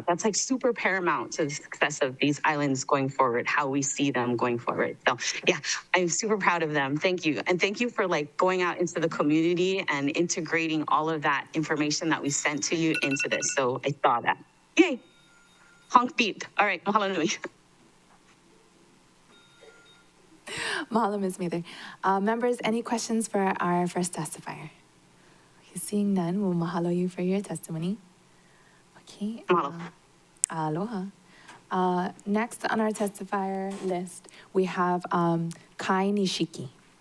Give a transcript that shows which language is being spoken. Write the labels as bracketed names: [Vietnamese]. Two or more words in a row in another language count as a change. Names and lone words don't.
[English] That's super paramount to the success of these islands going forward, how we see them going forward. So yeah, I'm super proud of them. Thank you. And thank you for going out into the community and integrating all of that information that we sent to you into this. So I saw that. Yay. Honk beep. All right, [Hawaiian] mahalo nui. [English] Mahalo, Ms. Mather. Members, any questions for our first testifier? Okay, seeing none, we'll mahalo you for your testimony. Okay. Mahalo. Aloha. Next on our testifier list, we have Kai Nishiki.